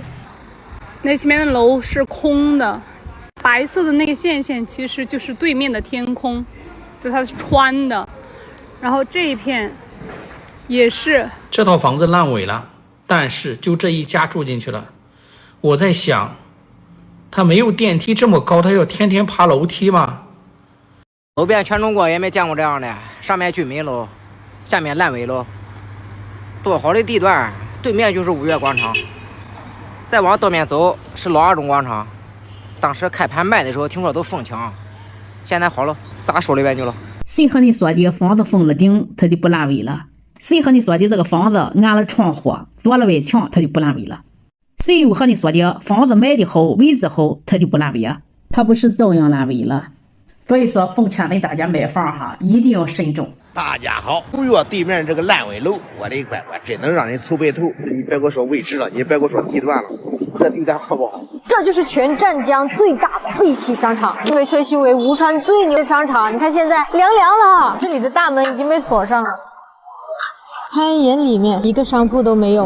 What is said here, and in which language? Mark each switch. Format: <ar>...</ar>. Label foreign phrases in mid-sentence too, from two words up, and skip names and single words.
<zh>那前面的樓是空的，白色的那個線線其實就是對面的天空，就它是穿的。然後這一片也是。這套房子爛尾了，但是就這一家住進去了。我在想，他沒有電梯這麼高，他要天天爬樓梯嗎？走遍全中國也沒見過這樣的，上面居民樓，下面爛尾樓，多好的地段，對面就是五月廣場，再往對面走是老二中廣場。當時開盤賣的時候聽說都瘋搶，現在好了，砸手裡邊去了。誰和你說的房子封了頂它就不爛尾了？誰和你說的這個房子安了窗戶做了圍牆它就不爛尾了？誰又和你說的房子買的好位置好它就不爛尾啊？它不是照樣爛尾了。所以說奉勸大家買房哈，一定要慎重。大家好，五月对面这个爛尾樓，我的乖乖，真能讓人愁白頭。你別給我說位置了，你別給我說地段了，這地段好不好？這就是全湛江最大的廢棄商場，被吹噓為吳川最牛的商場。你看現在涼涼了，這裡的大門已經被鎖上了，開眼裡面一個商鋪都沒有。</zh>